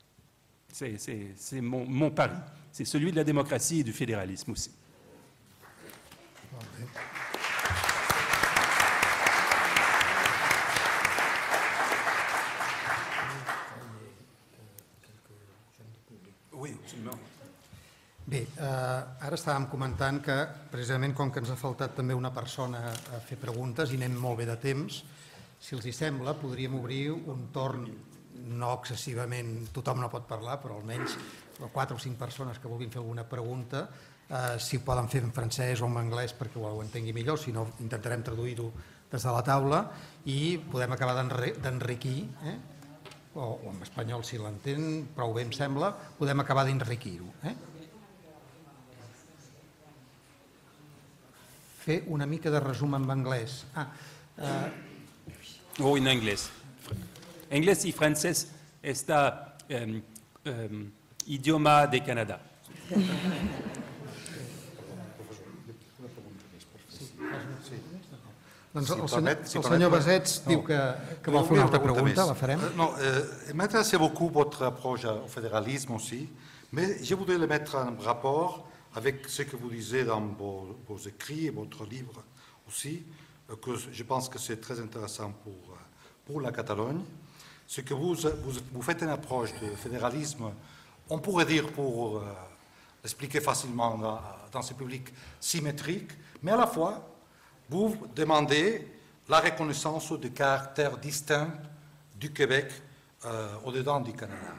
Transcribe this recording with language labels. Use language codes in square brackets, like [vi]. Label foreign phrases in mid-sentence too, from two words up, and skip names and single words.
[fr] C'est mon pari. C'est celui de la démocratie et du fédéralisme aussi. Oui, absolument. [ca] Bé, ara estàvem comentant que precisament com que ens ha faltat també una persona a fer preguntes i anem molt bé de temps, si els hi sembla podríem obrir un torn, no excessivament, tothom no pot parlar, però almenys 4 o 5 persones que vulguin fer alguna pregunta, si ho poden fer en francès o en anglès perquè ho entengui millor, si no intentarem traduir-ho des de la taula i podem acabar d'enriquir o en espanyol si l'entén prou bé em sembla, podem acabar d'enriquir-ho. Fer una mica de resum en anglès. [es] O en inglés. Inglés y francés está idioma de Canadá. [ca] Doncs el senyor Basets diu que vol fer una altra pregunta, la farem. [fr] Non, m'intéressait beaucoup votre approche au fédéralisme aussi, mais je voudrais le mettre en rapport avec ce que vous disiez dans vos écrits et votre livre aussi, que je pense que c'est très intéressant pour la Catalogne. Ce que vous faites une approche de fédéralisme, on pourrait dire pour l'expliquer facilement dans ce public symétrique, mais à la fois, vous demandez la reconnaissance du caractère distinct du Québec au-dedans du Canada.